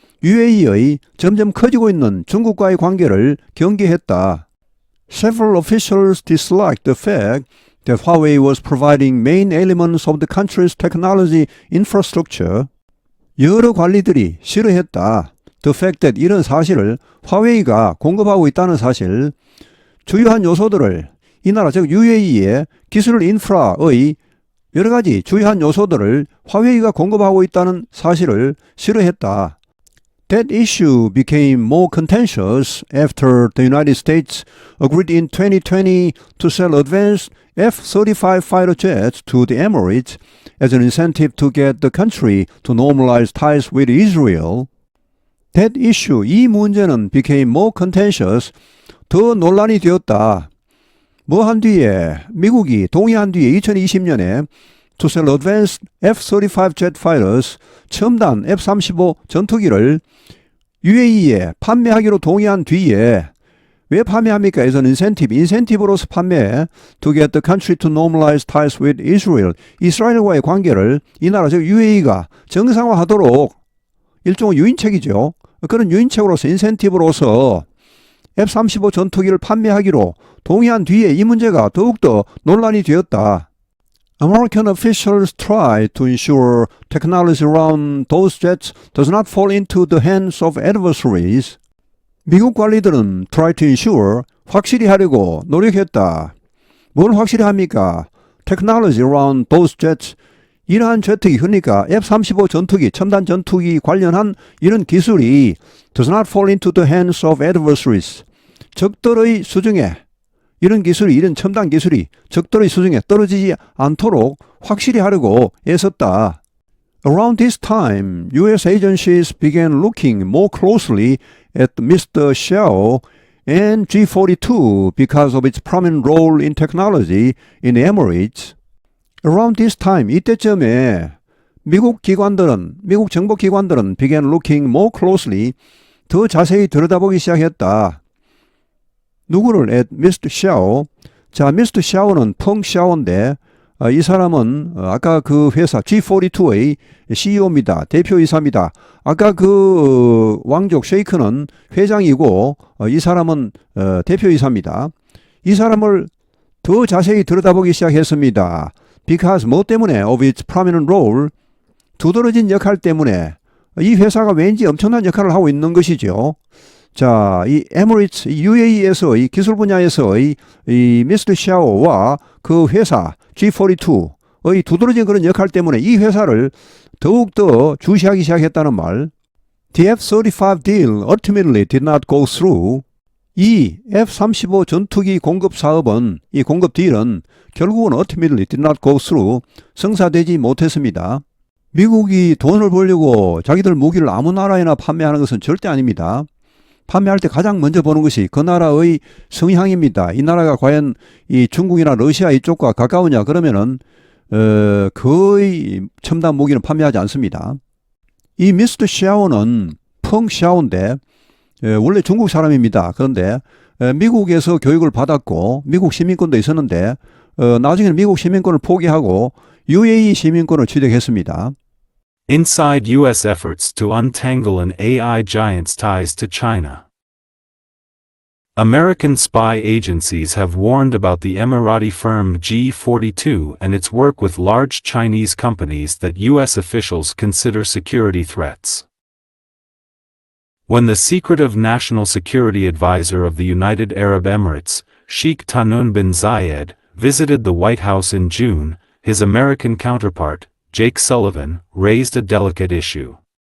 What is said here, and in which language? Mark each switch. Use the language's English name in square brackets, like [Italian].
[Korean] UAE의 점점 커지고 있는 중국과의 관계를 경계했다. [English] Several officials disliked the fact that Huawei was providing main elements of the country's technology infrastructure. [Korean] 여러 관리들이 싫어했다. [English] The fact that [Korean] 이런 사실을 화웨이가 공급하고 있다는 사실, 주요한 요소들을 이 나라 즉 UAE의 기술 인프라의 여러 가지 주요한 요소들을 화웨이가 공급하고 있다는 사실을 싫어했다. [English] That issue became more contentious after the United States agreed in 2020 to sell advanced F-35 fighter jets to the Emirates as an incentive to get the country to normalize ties with Israel. That issue, [Korean] 이 문제는 [English] became more contentious, [Korean] 더 논란이 되었다. 뭐 한 뒤에 미국이 동의한 뒤에 2020년에 [English] to sell advanced F-35 jet fighters, [Korean] 첨단 F-35 전투기를 UAE에 판매하기로 동의한 뒤에 왜 판매합니까? [English] as an incentive, [Korean] 인센티브로서 판매 [English] to get the country to normalize ties with Israel, [Korean] 이스라엘과의 관계를 이 나라 즉 UAE가 정상화하도록 일종의 유인책이죠. 그런 유인책으로서 인센티브로서 F-35 전투기를 판매하기로 동의한 뒤에 이 문제가 더욱더 논란이 되었다. [English] American officials try to ensure technology around those jets does not fall into the hands of adversaries. [Korean] 미국 관리들은 [English] try to ensure, [Korean] 확실히 하려고 노력했다. 뭘 확실히 합니까? [English] Technology around those jets, [Korean] 이러한 제트기, 그러니까 F-35 전투기, 첨단 전투기 관련한 이런 기술이 [English] does not fall into the hands of adversaries. [Korean] 적들의 수중에 이런 기술이, 이런 첨단 기술이 적들의 수중에 떨어지지 않도록 확실히 하려고 애썼다. [English] Around this time, U.S. agencies began looking more closely at Mr. Xiao and G42 because of its prominent role in technology in the Emirates. Around this time, [Korean] 이때쯤에 미국 기관들은, 미국 정보기관들은 [English] began looking more closely, [Korean] 더 자세히 들여다보기 시작했다. 누구를? [English] at Mr. Xiao. [Korean] 자, Mr. Xiao는 펑 샤오인데 이 사람은 아까 그 회사 G42의 CEO입니다. 대표이사입니다. 아까 그 왕족 셰이크는 회장이고 이 사람은 대표이사입니다. 이 사람을 더 자세히 들여다보기 시작했습니다. Because 뭐 때문에? [English] of its prominent role, [Korean] 두드러진 역할 때문에 이 회사가 왠지 엄청난 역할을 하고 있는 것이죠. 자, 이 에미레이츠, UAE에서의 기술 분야에서의 이 미스터 샤오와 그 회사 G42의 두드러진 그런 역할 때문에 이 회사를 더욱더 주시하기 시작했다는 말. [English] The F-35 deal ultimately did not go through. [Korean] 이 F-35 전투기 공급 사업은, 이 공급 딜은 결국은 [English] ultimately did not go through, [Korean] 성사되지 못했습니다. 미국이 돈을 벌려고 자기들 무기를 아무 나라에나 판매하는 것은 절대 아닙니다. 판매할 때 가장 먼저 보는 것이 그 나라의 성향입니다. 이 나라가 과연 이 중국이나 러시아 이쪽과 가까우냐 그러면은 거의 첨단 무기는 판매하지 않습니다. 이 미스터 샤오는 펑 샤오인데 원래 중국 사람입니다. 그런데 미국에서 교육을 받았고 미국 시민권도 있었는데 나중에는 미국 시민권을 포기하고 UAE 시민권을 취득했습니다. [English] Inside U.S. efforts to untangle an AI giant's ties to China. American spy agencies have warned about the Emirati firm G42 and its work with large Chinese companies that U.S. officials consider security threats. When the secretive National Security Advisor of the United Arab Emirates, Sheikh Tahnoun bin Zayed, visited the White House in June, his American counterpart, Jake Sullivan, raised a delicate issue.